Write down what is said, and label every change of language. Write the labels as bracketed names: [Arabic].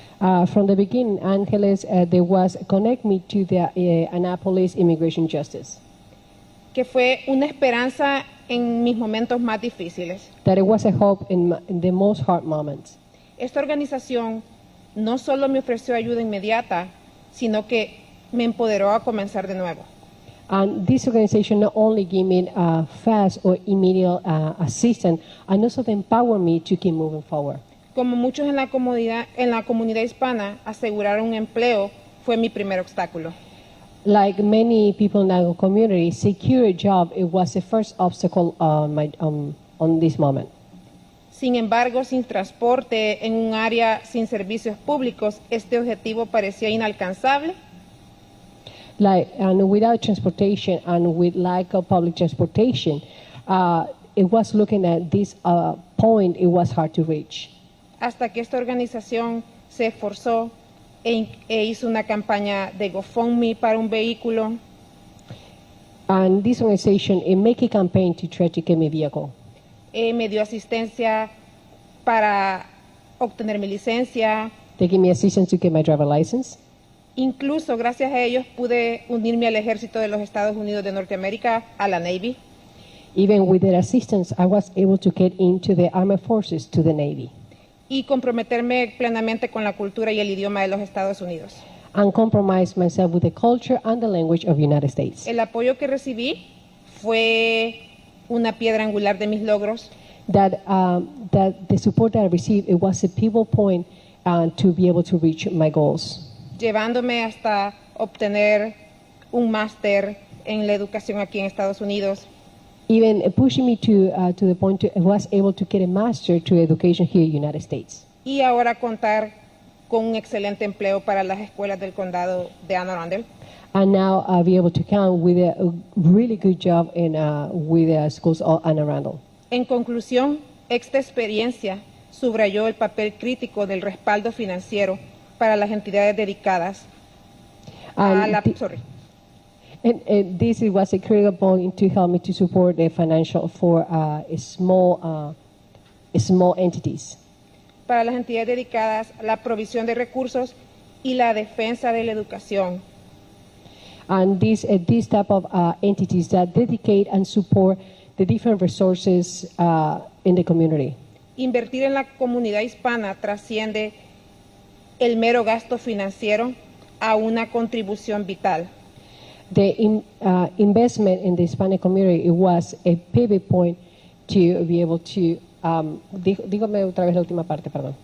[English] From the beginning, Angeles, there was connect me to the Annapolis Immigration Justice. [Spanish] Que fue una esperanza en mis momentos más difíciles. [English] That it was a hope in the most hard moments. [Spanish] Esta organización no solo me ofreció ayuda inmediata, sino que me empoderó a comenzar de nuevo. [English] And this organization not only gave me fast or immediate assistance, and also empowered me to keep moving forward. [Spanish] Como muchos en la comunidad hispana, asegurar un empleo fue mi primer obstáculo. [English] Like many people in our community, secure a job, it was the first obstacle on this moment. [Spanish] Sin embargo, sin transporte en un área sin servicios públicos, este objetivo parecía inalcanzable. [English] And without transportation and with lack of public transportation, it was looking at this point, it was hard to reach. [Spanish] Hasta que esta organización se esforzó e hizo una campaña de GoFundMe para un vehículo. [English] And this organization, it made a campaign to try to get me a vehicle. [Spanish] Me dio asistencia para obtener mi licencia. [English] They gave me assistance to get my driver license. [Spanish] Incluso gracias a ellos pude unirme al ejército de los Estados Unidos de Norteamérica, a la Navy. [English] Even with their assistance, I was able to get into the Armed Forces, to the Navy. [Spanish] Y comprometerme plenamente con la cultura y el idioma de los Estados Unidos. [English] And compromise myself with the culture and the language of the United States. [Spanish] El apoyo que recibí fue una piedra angular de mis logros. [English] That the support that I received, it was a pivotal point to be able to reach my goals. [Spanish] Llevándome hasta obtener un máster en la educación aquí en Estados Unidos. [English] Even pushing me to the point I was able to get a master to education here in the United States. [Spanish] Y ahora contar con un excelente empleo para las escuelas del condado de Arundel. [English] And now I'll be able to count with a really good job in with the schools of Anne Arundel. [Spanish] En conclusión, esta experiencia subrayó el papel crítico del respaldo financiero para las entidades dedicadas a la... [English] And this was a critical point to help me to support the financial for small entities. [Spanish] Para las entidades dedicadas a la provisión de recursos y la defensa de la educación. [English] And this type of entities that dedicate and support the different resources in the community. [Spanish] Invertir en la comunidad hispana trasciende el mero gasto financiero a una contribución vital. [English] The investment in the Hispanic community, it was a pivot point to be able to, [Spanish] dígame otra vez la última parte, perdón.